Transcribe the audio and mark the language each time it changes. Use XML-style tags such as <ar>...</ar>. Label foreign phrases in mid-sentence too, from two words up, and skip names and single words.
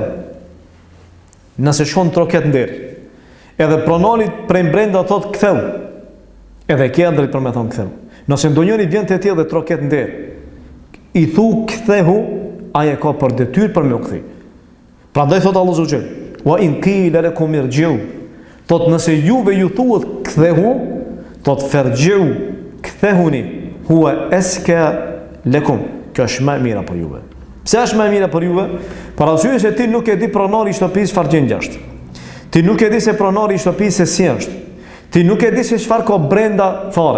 <sq>Nëse shkon troket nder. Edhe pronari prej brenda thotë ktheu. Edhe ke drejt për me thonë ktheu. Nëse ndonjëri vjen te ti dhe troket nder, i thu kthehu, ai e ka për detyrë për me u kthy. Prandaj thotë Allahu</sq> <ar>سبحانه وتعالى، وإن قيل لكم ارجعوا.</ar> <sq>Thotë nëse juve ju thuhet kthehu, thotë farji'u, kthehuni,</sq> <ar>هو أزكى لكم.</ar> <sq>Kjo është më e mira për juve. Pse është më e mira për juve? Për arsye se ti nuk e di pronari i shtëpisë çfarë gjendje është. Ti nuk e di se pronari i shtëpisë si është. Ti nuk e di se çfarë ka brenda fare.</sq>